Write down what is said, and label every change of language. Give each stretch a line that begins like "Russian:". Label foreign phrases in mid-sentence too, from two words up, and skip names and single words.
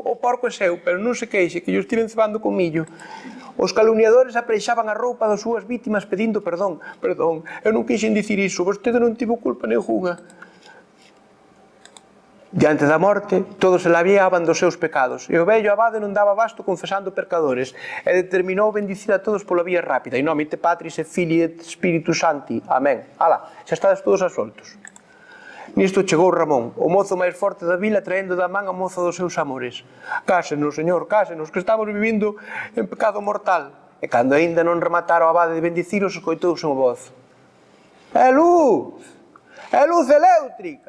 Galician: O porco é seu, pero non se queixe, que yo estiven cebando con millo. Os calumniadores apreixaban a roupa das súas vítimas pedindo perdón. Perdón, eu non quixen dicir iso, vostede non tivo culpa nenhunha. Diante da morte, todos se labiaban dos seus pecados, e o vello abade non daba basto confesando pecadores, e determinou bendicir a todos pola vía rápida,
Latin: in nomine Patris et Filii et Spiritus Sancti. Amén.
Galician: Ala, xa estades todos asoltos. Nisto chegou Ramón, o mozo máis forte da vila, traendo da man a moza dos seus amores. Cásenos, señor, cásenos, que estamos vivindo en pecado mortal. E cando aínda non rematara o abade de bendiciros, escoitouse unha voz. É luz! É luz eléctrica!